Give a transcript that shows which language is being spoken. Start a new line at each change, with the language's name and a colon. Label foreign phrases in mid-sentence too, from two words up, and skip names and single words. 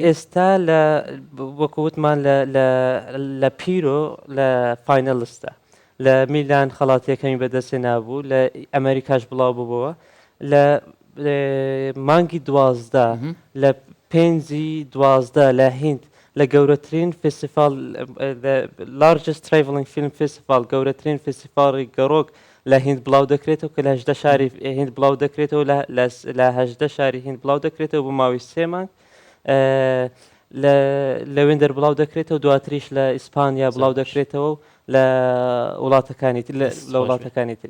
Central Kurdish: ئێستا لە وەکووتمان لە پیرۆ لە فاینەلستە لە میلان خەڵاتیەکەمی بەدەستێ نابوو لە ئەمریکاش بڵاو بووبەوە لە مانگی 12 لە پێنجی 12 لە هیند لە گەورەترین فێستیڤال
English: largest travelling film festival
Central Kurdish: گەورەترین فێستیڤاڵی گەڕۆک لە هیند بڵاو دەکرێتەوە کە لە 18 شاری هیند بڵاو دەکرێتەوە لە 18 شاری هیند بڵاو دەکرێتەوە بۆ ماوەی 3 مانگ لە وێندەر بڵاو دەکرێتەوە دواتریش لە ئیسپانیا بڵاو دەکرێتەوە لە وڵاتەکانی لە وڵاتەکانی تری